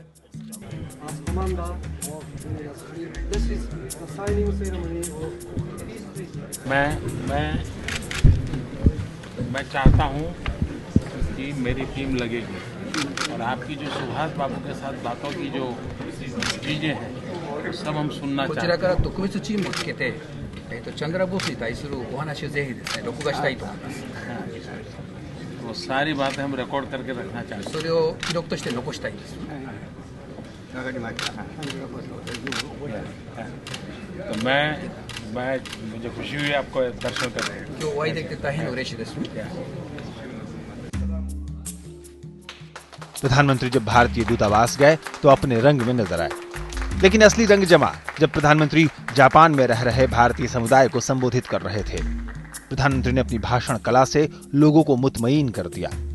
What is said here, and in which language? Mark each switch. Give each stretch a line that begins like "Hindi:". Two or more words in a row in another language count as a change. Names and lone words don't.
Hindi: मैं चाहता हूं कि मेरी टीम लगेगी, और आपकी जो सुभाष बाबू के साथ बातों की जो चीजें हैं, सब हम सुनना चाहते हैं।
Japanese: 特別チームをつけて、チャンドラボスに対するお話をぜひですね、録画したいと思います。
Hindi: वो सारी बातें हम रिकॉर्ड करके रखना चाहते हैं।
Japanese: それを記録として残したいんです。
Hindi: तो मुझे खुशी हुई आपको दर्शन करने।
Japanese: 今日お会いできて大変嬉しいです。
Hindi: प्रधानमंत्री जब भारतीय दूतावास गए तो अपने रंग में नजर आए, लेकिन असली रंग जमा जब प्रधानमंत्री जापान में रह रहे भारतीय समुदाय को संबोधित कर रहे थे। प्रधानमंत्री ने अपनी भाषण कला से लोगों को मुतमईन कर दिया।